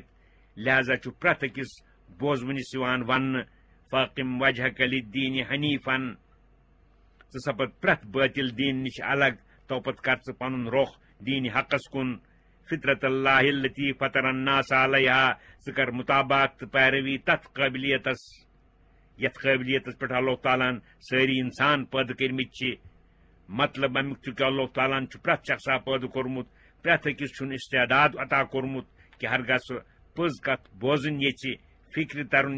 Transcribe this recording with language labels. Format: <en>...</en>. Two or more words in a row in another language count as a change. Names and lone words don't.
<ks>لہذا چھُ پرٛٮ۪تھ أکِس بوزوٕنِس یِوان وننہٕ</ks> <ar>فاقِم وجہک لِلدیٖنِ حنیٖفن</ar> <ks>ژٕ سپد پرٛٮ۪تھ بٲطِل دیٖن نِش الگ توپتہٕ کر ژٕ پنُن رۄخ دیٖنِ حقس کُن.</ks> <ar>فطرت اللہ التی فطر الناس علیہا</ar> <ks>ژٕ کر مُطابات تہٕ پیروی تتھ قٲبلیتس یتھ قٲبلیتس پٮ۪ٹھ اللہ تعالیٰ ہن سٲری انسان پٲدٕ کٔرمٕتۍ چھِ. مطلب امیک چھ کہ اللہ تعالیٰ پرٛٮ۪تھ شخصا پٲدٕ کوٚرمُت پرٛٮ۪تھ أکِس چھُن استعداد عطا کوٚرمُت کہ ہرگاہ سُہ پٔز کتھ بوزٕنۍ ییٚژھِ فکرِ ترُن</ks>